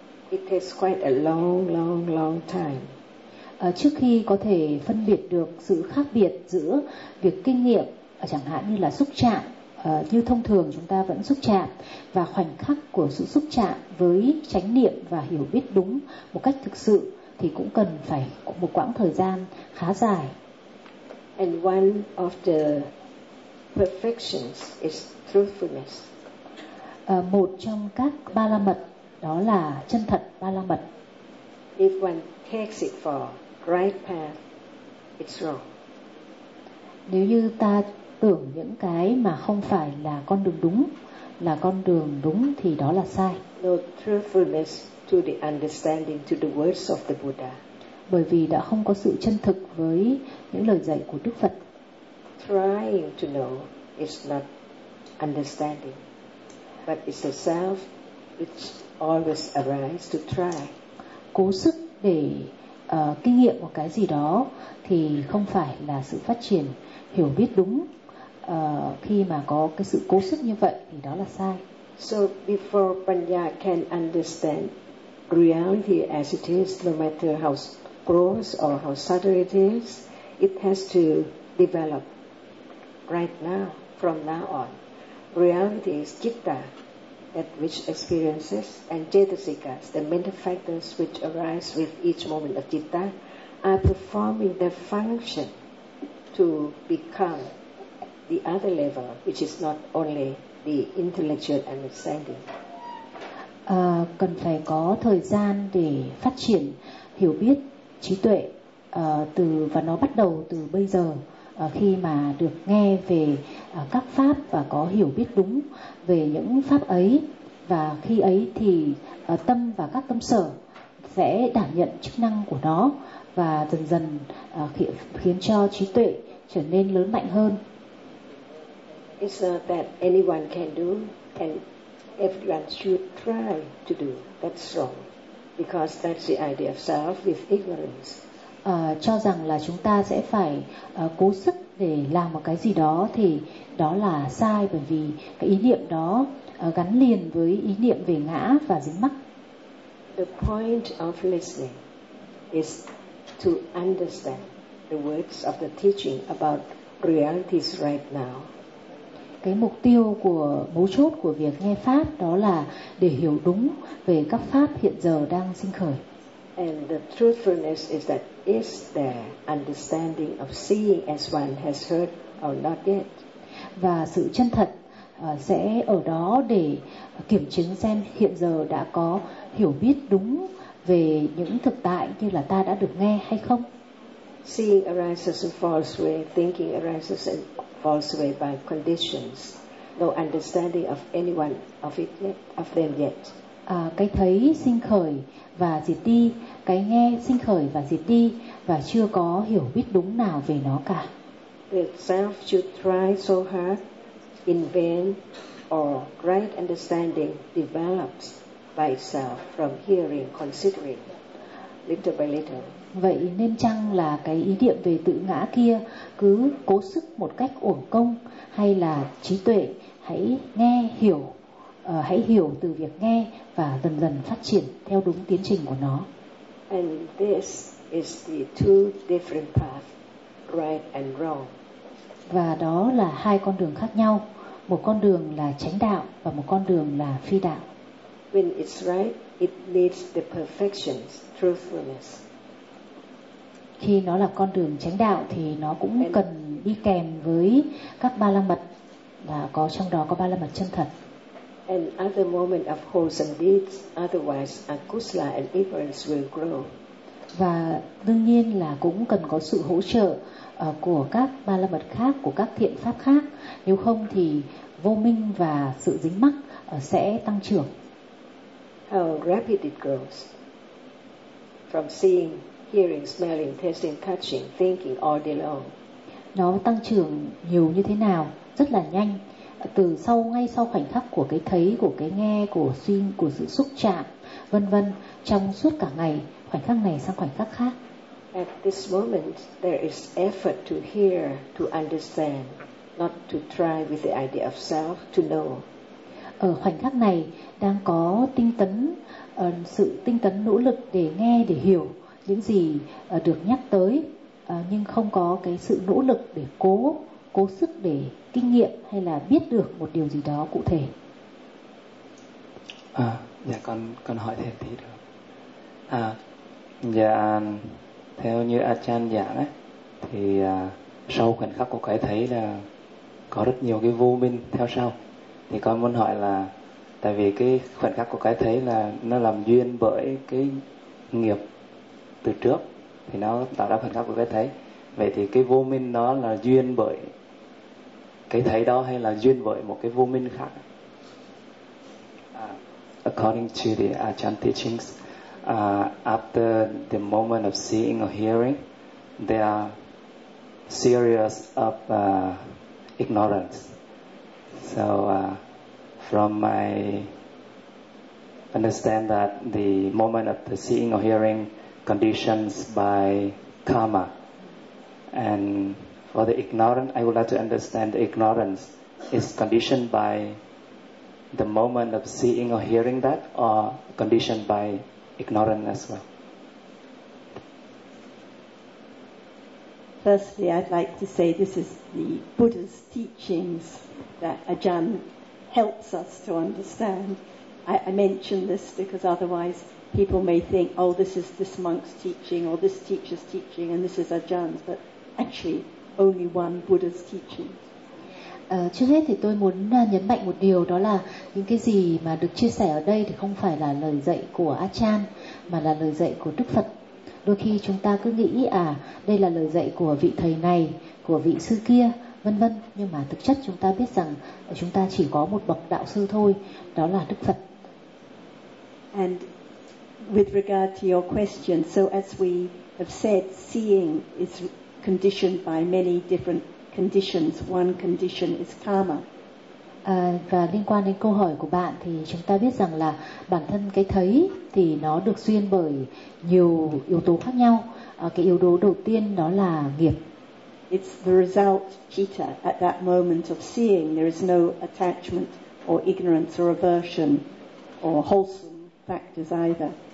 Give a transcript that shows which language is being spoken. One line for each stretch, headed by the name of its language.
English: it takes quite a long, long, long time.
Vietnamese: Trước khi có thể phân biệt được sự khác biệt giữa việc kinh nghiệm chẳng hạn như là xúc chạm, như thông thường chúng ta vẫn xúc chạm, và khoảnh khắc của sự xúc chạm với chánh niệm và hiểu biết đúng một cách thực sự thì cũng cần phải một quãng thời gian khá dài.
English: And one of the perfections is truthfulness.
Vietnamese: Một trong các ba la mật đó là chân thật ba la mật.
English: If one takes it for right path, it's wrong.
Vietnamese: Nếu như ta tưởng những cái mà không phải là con đường đúng là con đường đúng thì đó là sai.
English: No truthfulness to the understanding, to the words of the Buddha.
Vietnamese: Bởi vì đã không có sự chân thực với những lời dạy của Đức Phật.
English: Trying to know is not understanding, but it's a self which always arise to try.
Vietnamese: Cố sức để kinh nghiệm một cái gì đó thì không phải là sự phát triển hiểu biết đúng. Khi mà có cái sự cố sức như vậy thì đó là sai.
English: So before Panya can understand reality as it is, no matter how gross or how subtle it is, it has to develop right now, from now on. Reality is citta, that which experiences, and cetasikas, the mental factors which arise with each moment of citta, are performing their function to become the other level, which is not only the intellectual understanding.
Vietnamese: Cần phải có thời gian để phát triển hiểu biết trí tuệ từ và nó bắt đầu từ bây giờ khi mà được nghe về các pháp và có hiểu biết đúng về những pháp ấy, và khi ấy thì tâm và các tâm sở sẽ đảm nhận chức năng của nó và dần dần khiến cho trí tuệ trở nên lớn mạnh hơn.
English: It's not that anyone can do and everyone should try to do. That's wrong, because that's the idea of self with ignorance.
Vietnamese: Cho rằng là chúng ta sẽ phải cố sức để làm một cái gì đó thì đó là sai, bởi vì cái ý niệm đó gắn liền với ý niệm về ngã và dính mắc.
English: The point of listening is to understand the words of the teaching about realities right now.
Vietnamese: Cái mục tiêu của mấu chốt của việc nghe pháp đó là để hiểu đúng về các pháp hiện giờ đang sinh khởi.
English: And the truthfulness is that is there understanding of seeing as one has heard or not yet?
Vietnamese: Và sự chân thật sẽ ở đó để kiểm chứng xem hiện giờ đã có hiểu biết đúng về những thực tại như là ta đã được nghe hay không?
English: Seeing arises and falls away, thinking arises and falls away by conditions. No understanding of anyone of it yet, of them yet.
Vietnamese: Cái thấy sinh khởi và diệt đi, cái nghe sinh khởi và diệt đi, và chưa có hiểu biết đúng nào về nó cả.
English: The self should try so hard in vain, or right understanding develops by itself from hearing, considering, little by little.
Vietnamese: Vậy nên chăng là cái ý niệm về tự ngã kia cứ cố sức một cách uổng công, hay là trí tuệ hãy nghe hiểu, hãy hiểu từ việc nghe và dần dần phát triển theo đúng tiến trình của nó.
English: And this is the two different paths, right and wrong.
Vietnamese: Và đó là hai con đường khác nhau, một con đường là chánh đạo và một con đường là phi đạo.
English: When it's right, it needs the perfections, truthfulness.
Vietnamese: Khi nó là con đường chánh đạo thì nó cũng cần đi kèm với các ba la mật, và có trong đó có ba la mật chân thật.
English: And other moment of wholesome deeds, otherwise akusala and ignorance will grow.
Vietnamese: Và đương nhiên là cũng cần có sự hỗ trợ của các ba la mật khác, của các thiện pháp khác, nếu không thì vô minh và sự dính mắc sẽ tăng trưởng.
English: How rapid it grows from seeing, hearing, smelling, tasting, touching, thinking all day long.
Vietnamese: Nó tăng trưởng nhiều như thế nào? Rất là nhanh. Từ sau, ngay sau khoảnh khắc của cái thấy, của cái nghe, của suy, của sự xúc chạm, vân vân, trong suốt cả ngày, khoảnh khắc này sang khoảnh khắc khác.
English: At this moment, there is effort to hear, to understand, not to try with the idea of self to know.
Vietnamese: Ở khoảnh khắc này đang có tinh tấn, sự tinh tấn nỗ lực để nghe, để hiểu những gì được nhắc tới, nhưng không có cái sự nỗ lực để cố sức để kinh nghiệm hay là biết được một điều gì đó cụ thể. Dạ con hỏi thêm tí được. Dạ theo như Achan giảng ấy, thì sau khoảnh khắc của cái thấy là có rất nhiều cái vô minh theo sau, thì con muốn hỏi là tại vì cái khoảnh khắc của cái thấy là nó làm duyên bởi cái nghiệp từ trước, thì nó tạo ra khoảnh khắc của cái thấy. Vậy thì cái vô minh đó là duyên bởi cái thấy đó hay là duyên bởi một cái vô minh khác?
English: According to the Ajahn teachings, after the moment of seeing or hearing, there are series of ignorance. So from my understand that the moment of the seeing or hearing conditions by karma. And for the ignorant, I would like to understand the ignorance is conditioned by the moment of seeing or hearing that, or conditioned by ignorance as well. Firstly, I'd like to say this is the Buddha's teachings that Ajahn helps us to understand. I mention this because otherwise people may think, oh, this is this monk's teaching or this teacher's teaching and this is Ajahn's, but actually only one Buddha's teaching.
Vietnamese: Trước hết thì tôi muốn nhấn mạnh một điều, đó là những cái gì mà được chia sẻ ở đây thì không phải là lời dạy của Ajahn mà là lời dạy của Đức Phật. Đôi khi chúng ta cứ nghĩ à, đây là lời dạy của vị thầy này, của vị sư kia, vân vân. Nhưng mà thực chất chúng ta biết rằng chúng ta chỉ có một bậc đạo sư thôi, đó là Đức Phật.
English: And with regard to your question, so as we have said, seeing is conditioned by many different conditions. One condition is karma.
Vietnamese: Và liên quan đến câu hỏi của bạn thì chúng ta biết rằng là bản thân cái thấy thì nó được duyên bởi nhiều yếu tố khác nhau. Cái yếu tố đầu tiên đó là nghiệp.
English: It's the result, citta, at that moment of seeing. There is no attachment or ignorance or aversion or wholesome factors either.